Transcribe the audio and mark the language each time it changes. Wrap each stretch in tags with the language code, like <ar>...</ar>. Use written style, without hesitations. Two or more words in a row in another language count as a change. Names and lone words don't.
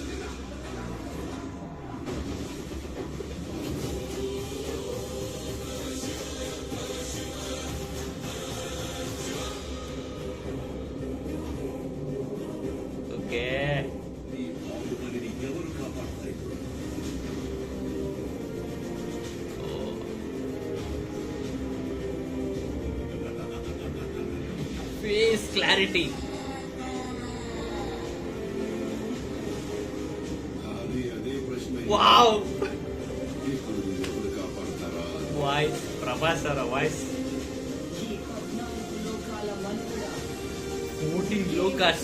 <en>ಓಕೆ,</en> <te>నీ బాహుబలిని ఎవరు కాపాడతారు?</te> <en>face clarity.</en> <te>అది అదే ప్రశ్న. ವಾವ್, ఇప్పుడు ఎవరు కాపాడతారా?</te> <kn>ವಾಯ್ಸ್ ಪ್ರಭಾಸ್ ಅವರ ವಾಯ್ಸ್.</kn> <te>ఈ 14 లోకాల మనుగడ</te> <kn>14 ಲೋಕಸ್.</kn>